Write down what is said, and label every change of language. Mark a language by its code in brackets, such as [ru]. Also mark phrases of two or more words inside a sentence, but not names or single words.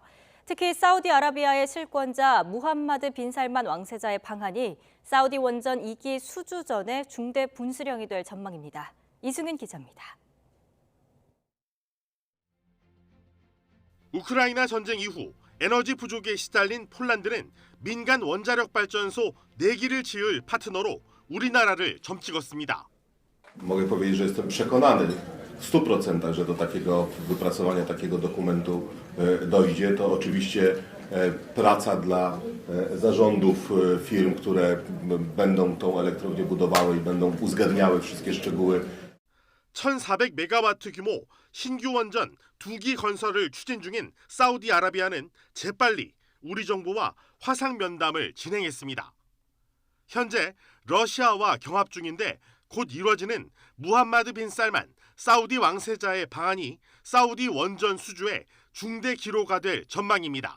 [ko] 특히 사우디아라비아의 실권자 무함마드 빈 살만 왕세자의 방한이 사우디 원전 2기 수주전의 중대 분수령이 될 전망입니다. 이승윤 기자입니다. 우크라이나 전쟁 이후 에너지 부족에 시달린 폴란드는 민간 원자력 발전소 4기를 지을 파트너로 우리나라를 점찍었습니다. [pl] Mogę powiedzieć, że jestem przekonany w 100%, że do takiego wypracowania takiego dokumentu dojdzie. To oczywiście praca dla zarządów firm, które będą tą elektrownię budowały i będą uzgadniały wszystkie szczegóły. [ko] 1400메가와트 규모 신규 원전 2기 건설을 추진 중인 사우디아라비아는 재빨리 우리 정부와 화상 면담을 진행했습니다. 현재 러시아와 경합 중인데 곧 이뤄지는 무함마드 빈 살만 사우디 왕세자의 방한이 사우디 원전 수주의 중대 기로가 될 전망입니다.